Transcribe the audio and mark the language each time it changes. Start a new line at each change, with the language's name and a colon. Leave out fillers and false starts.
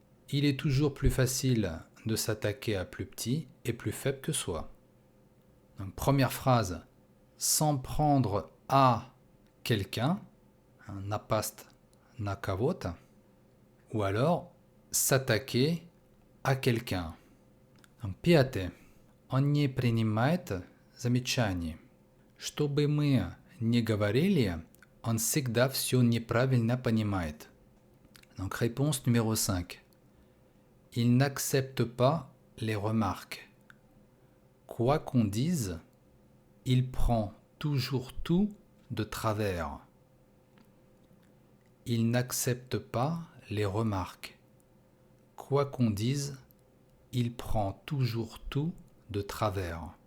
French: Il est toujours plus facile de s'attaquer à plus petit et plus faible que soi. Donc, première phrase, s'en prendre à quelqu'un,
Russian: напасть на кого-то,
French: ou alors s'attaquer à quelqu'un. Donc,
Russian: пятое. Он не принимает замечаний. Что бы мы ни говорили, он всегда все неправильно понимает.
French: Donc, réponse numéro 5. Il n'accepte pas les remarques. Quoi qu'on dise, il prend toujours tout de travers. Il n'accepte pas les remarques. Quoi qu'on dise, il prend toujours tout de travers.